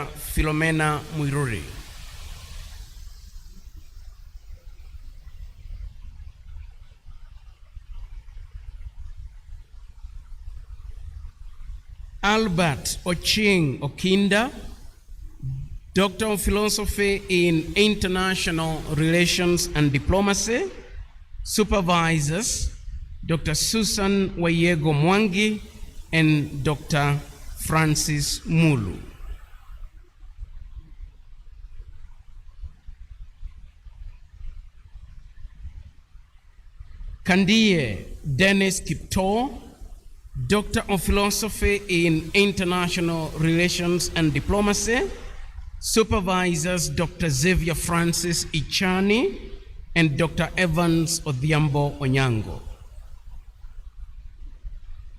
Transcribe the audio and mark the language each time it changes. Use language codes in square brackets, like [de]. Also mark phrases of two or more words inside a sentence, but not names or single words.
[en] Philomena Mwiruri. Albert Oching Okinda, Doctor of Philosophy in International Relations and Diplomacy. Supervisors, Dr. Susan Wayego Mwangi and Dr. Francis Mulu. Kandie Dennis Kipto, Doctor of Philosophy in International Relations and Diplomacy. Supervisors, Dr. Xavier Francis Ichani and Dr. Evans Odhiambo Onyango.